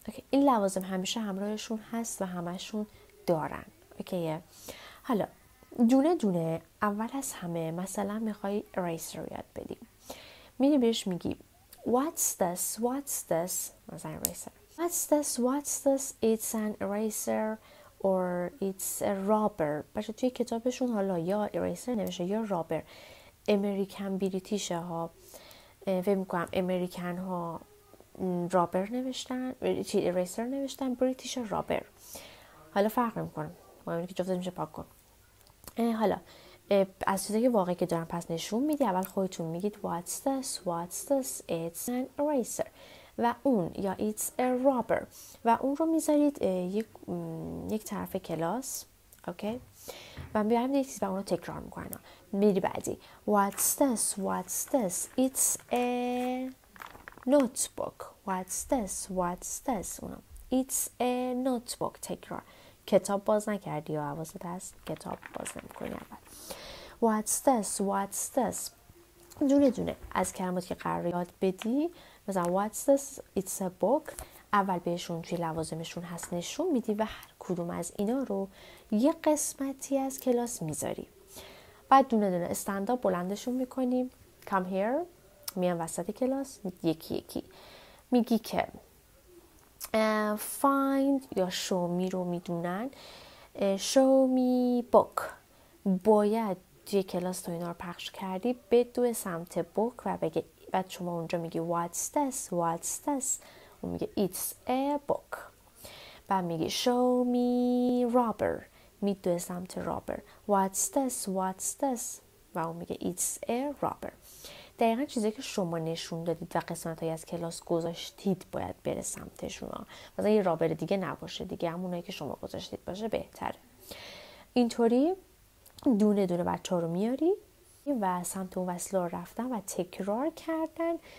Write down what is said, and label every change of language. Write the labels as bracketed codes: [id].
[fa] این لوازم همیشه همراهشون هست و همشون دارن. اوکیه. حالا دونه دونه اول از همه مثلا میخوای اریسر یاد بدیم، میری بهش میگی [en] what's this [fa] مثلا eraser. [en] what's this it's an eraser or it's a rubber. [fa] بچه توی کتابشون حالا یا eraser نوشته یا rubber. امریکن بریتیشه ها، فکر میکنم امریکن ها رابر نوشتن، eraser نوشتن، بریتیش رابر. حالا فرق نمیکنه، مهمه که جفتش میشه پاک کن. حالا از چیزای واقعی که دارن پس نشون میدی. اول خودتون میگید [en] what's this it's an eraser [fa] و اون یا [en] it's a rubber [fa] و اون رو میذارید یک طرف کلاس. اوکی، و میبرم یک چیز و اون رو تکرار میکنن. میری بعدی [en] what's this it's a notebook. what's this [fa] اونم [en] it's a notebook. [fa] تکرار. کتاب باز نکردی یا حواست هست کتاب باز نمیکنی. اول [en] what's this [fa] دونه دونه از کلماتی که قرار یاد بدی. مثلا [en] what's this it's a book [fa] اول بهشون توی لوازمشون هست نشون میدی و هر کدوم از اینا رو یه قسمتی از کلاس میذاری. بعد دونه دونه استنداپ بلندشون میکنیم. [en] come here [fa] میان وسط کلاس یکی یکی میگی که find یا [en] show me [fa] رو میدونن. [en] show me book [fa] باید توی کلاس تو اینا رو پخش کردی بدو سمت book و بگه. بعد شما اونجا میگی [en] what's this [fa] اون میگه [en] it's a book. [fa] بعد میگی [en] show me rubber [fa] میدو سمت rubber. [en] what's this [fa] و اون میگه [en] it's a rubber. [fa] دقیقا چیزی که شما نشون دادید و قسمت های از کلاس گذاشتید باید بره سمتشون. مثلا یه رابر دیگه نباشه دیگه، همونایی که شما گذاشتید باشه بهتره. اینطوری دونه دونه بچه ها رو میاری و سمت اون وسیله رو رفتن و تکرار کردن.